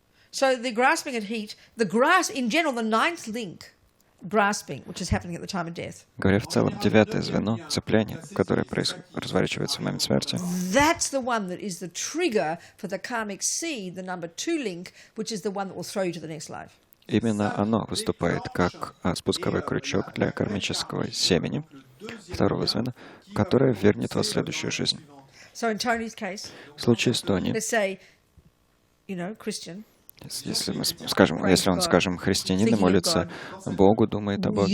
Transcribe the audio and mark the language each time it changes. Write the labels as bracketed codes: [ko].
[en] So the grasping at heat, in general, the ninth link, grasping, which is happening at the time of death, [ru] Говоря в целом, 9-е звено, цепляние, которое разворачивается в момент смерти, [en] that's the one that is the trigger for the karmic seed, the number 2 link, which is the one that will throw you to the next life. [ru] именно оно выступает как спусковой крючок для кармического семени, 2-го звена, которое вернет вас в следующую жизнь. [en] So in Tony's case, [ru] В случае с Тони, [en] let's say, Christian, [ru] если он, скажем, христианин и молится Богу, думает о Боге,